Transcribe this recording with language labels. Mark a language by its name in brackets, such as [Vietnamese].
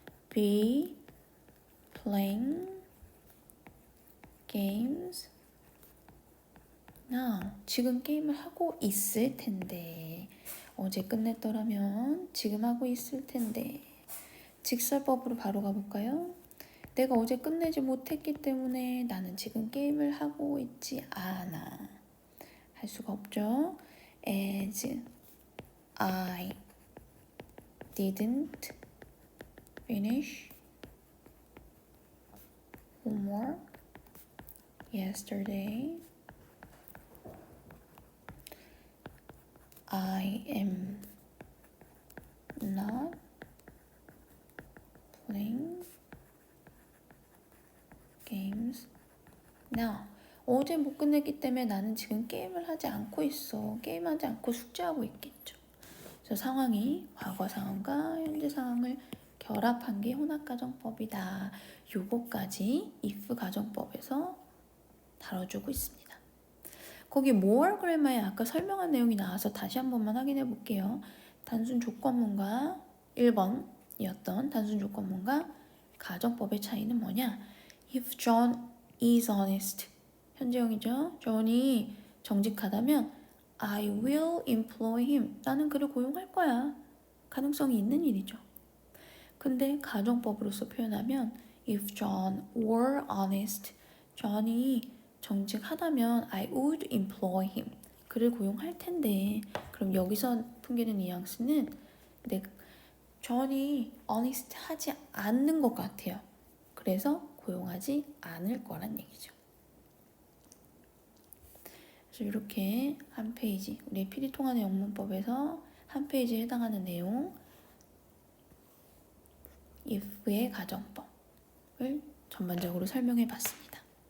[English] be playing games now [Korean] 지금 게임을 하고 있을 텐데 어제 끝냈더라면 지금 하고 있을 텐데 직설법으로 바로 가볼까요? 내가 어제 끝내지 못했기 때문에 나는 지금 게임을 하고 있지 않아. 할 수가 없죠. [English] As I didn't finish homework yesterday, I am not playing games now. [Korean] 어제 못 끝냈기 때문에 나는 지금 게임을 하지 않고 있어. 게임하지 않고 숙제하고 있겠죠. 그래서 상황이 과거 상황과 현재 상황을 결합한 게 혼합가정법이다. 요거까지 if 가정법에서 다뤄주고 있습니다. 거기 more grammar에 아까 설명한 내용이 나와서 다시 한 번만 확인해 볼게요. 단순 조건문과 1번이었던 단순 조건문과 가정법의 차이는 뭐냐? [English] If John is honest [Korean] 현재형이죠. John이 정직하다면 [English] I will employ him. [Korean] 나는 그를 고용할 거야. 가능성이 있는 일이죠. 근데 가정법으로서 표현하면 [English] if John were honest, [Korean] John이 정직하다면 [English] I would employ him. [Korean] 그를 고용할 텐데 그럼 여기서 풍기는 뉘앙스는 John이 honest 하지 않는 것 같아요. 그래서 고용하지 않을 거란 얘기죠. 그래서 이렇게 한 페이지, 우리 필히 통하는 영문법에서 한 페이지에 해당하는 내용, if의 가정법을 전반적으로 설명해 봤습니다.